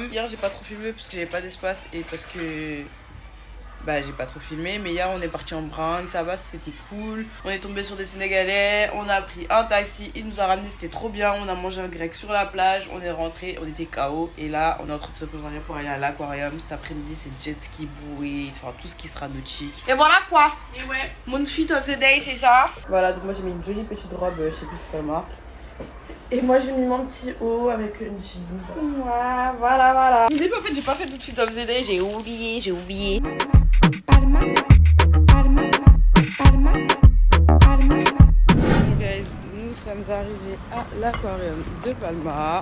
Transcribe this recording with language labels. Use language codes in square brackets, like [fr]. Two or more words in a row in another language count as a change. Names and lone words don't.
[fr] Hier, j'ai pas trop filmé parce que j'avais pas d'espace et parce que bah j'ai pas trop filmé, mais hier on est parti en bringue, ça va, c'était cool. On est tombé sur des Sénégalais, on a pris un taxi, il nous a ramené, c'était trop bien. On a mangé un grec sur la plage, on est rentré, on était KO. Et là on est en train de se préparer pour aller à l'aquarium. Cet après-midi c'est jet ski, bouée, enfin tout ce qui sera nautique. Et voilà quoi. Et ouais. Mon [en] fit of the day [fr] c'est ça. Voilà, donc moi j'ai mis une jolie petite robe, je sais plus c'est quelle marque. Et moi j'ai mis mon petit haut avec une jean. Voilà. En fait j'ai pas fait tout [en] fit of the day, [fr] j'ai oublié. Palma, Palma, Palma, Palma. Guys, nous sommes arrivés à l'aquarium de Palma.